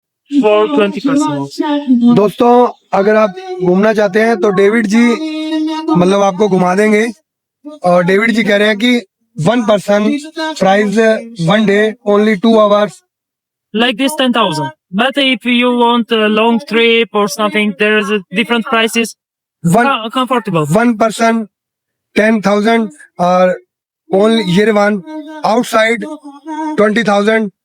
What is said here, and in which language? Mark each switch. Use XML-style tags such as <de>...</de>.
<en>For 20%.</en> <hi>दोस्तों अगर आप घूमना चाहते हैं तो डेविड जी मतलब आपको घुमा देंगे। और डेविड जी कह रहे हैं कि</hi> <en>1 person price 1 day only 2 hours. Like this 10,000. But if you want a long trip or something, there's a different prices. Comfortable.</en> <hi>1 person 10,000 और ओनली Yerevan आउटसाइड 20,000।</hi>